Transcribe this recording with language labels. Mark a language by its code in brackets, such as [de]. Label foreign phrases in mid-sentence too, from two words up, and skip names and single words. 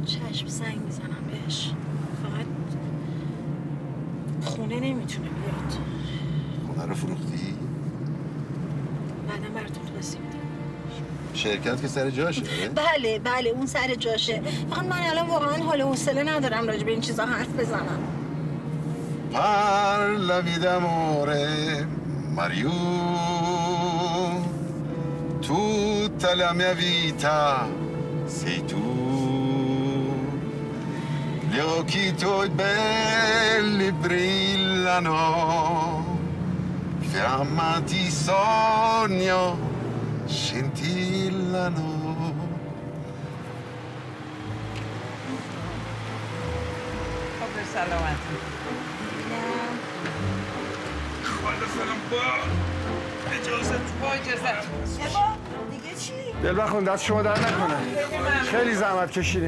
[fa] چشم زنگ میزنم بهش. فقط خونه نمیتونه بیاد. خونه رو فروختی؟ بعدم براتون توضیح میدم. شرکت که سر جاشه؟ بله اون سر جاشه. فقط من الان واقعا حال و حوصله ندارم راجع به این چیزا حرف بزنم. [it] Parla vida amore Mario Tutta la mia vita sei tu Gli occhi tuoi belli brillano Fiamma di sogno scintillano [fa] خب سلامت. بزنم با اجازت. با اجازت. دیگه چی؟ دل بخون دست شما در نکنه. خیلی زحمت کشیدی.